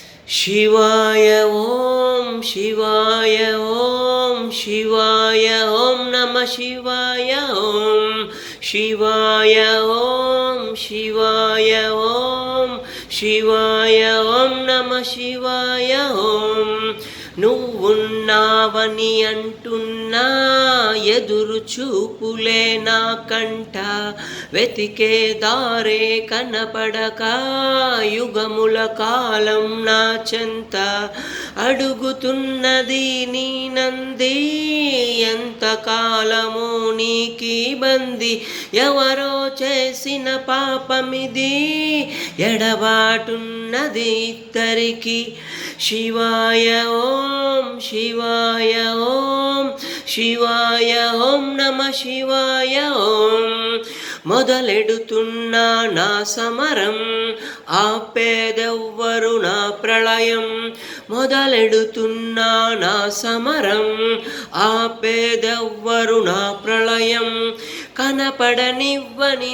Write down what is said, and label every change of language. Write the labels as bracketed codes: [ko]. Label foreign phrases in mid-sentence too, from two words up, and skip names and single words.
[sa] शिवाय ॐ शिवाय ॐ शिवाय ॐ नमः शिवाय ॐ शिवाय ॐ शिवाय ॐ शिवाय ॐ नमः शिवाय ॐ [te] నువ్వున్నావని అంటున్నా ఎదురు చూపులే నా కంట వెతికే దారే కనపడక యుగముల కాలం నా చెంత అడుగుతున్నది నీ నంది ఎంత కాలము నీకి బంది ఎవరో చేసిన పాపమిది ఎడబాటున్నది ఇద్దరికి शिवाय [sa] ॐ शिवाय ॐ शिवाय ॐ नमः शिवाय ॐ [te] మొదలెడుతున్నా నా సమరం ఆపేదెవ్వరు నా ప్రళయం మొదలెడుతున్నా నా సమరం ఆపేదెవ్వరు నా ప్రళయం కనపడనివ్వని